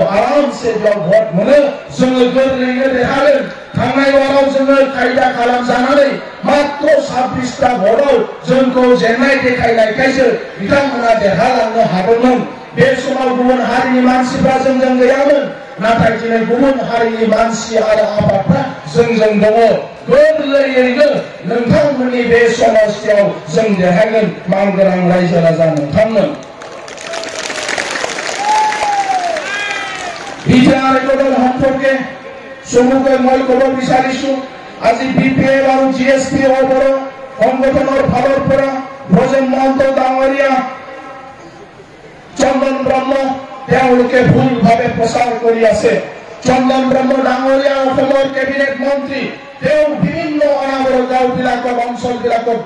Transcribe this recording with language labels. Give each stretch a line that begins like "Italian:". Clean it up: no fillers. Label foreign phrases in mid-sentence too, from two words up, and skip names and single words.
Bodo: आरामसे बेयाव भट मोनो जोङो गोरलैयैनो देरहागोन थांनाय बाराव जोङो खायदा खालामजानानै मात्र 26 टा भटआव जोंखौ जेननाय देखायनायखायसो बिथांमोना देरहालांनो हादोंमोन बे समाव गुबुन हारिनि मानसिफ्रा जोंजों गैयामोन नाथाय दिनै गुबुन हारिनि मानसि आरो आफादफ्रा जोंजों दङ गोरलैयैनो नोंथांमोननि बे समस्यायाव जों देरहागोन मानगोनां रायजो राजा नोंथांमोन
Assamese: বিটিআৰ একৰ্ডৰ সম্পৰ্কে চমুকৈ মই ক'ব বিচাৰিছো আজি বিপিএল আৰু জিএসপি অবৰ সংগঠনৰ ফালৰ পৰা ভোজন মহন্ত ডাঙৰীয়া চন্দন ব্ৰহ্ম তেওঁলোকে ভুলভাৱে প্ৰচাৰ কৰি আছে চন্দন ব্ৰহ্ম ডাঙৰীয়া অসমৰ কেবিনেট মন্ত্ৰী তেওঁ বিভিন্ন অনাগৰ গাঁওবিলাকত অঞ্চলবিলাকত